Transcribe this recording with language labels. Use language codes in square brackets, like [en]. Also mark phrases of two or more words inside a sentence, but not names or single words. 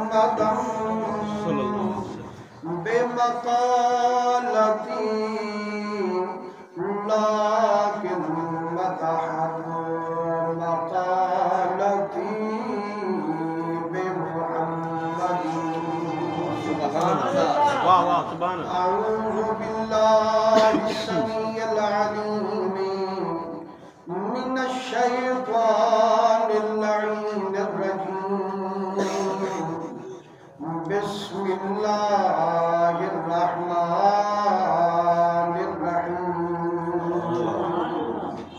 [ar] قدم بمقالتي لكن مدحت مقالتي بمحمد. سبحان الله. [ur] واہ واہ [ar] سبحان اللہ. أعوذ بالله السميع العليم من الشيطان اللعين الرجيم. بسم الله الرحمن الرحيم.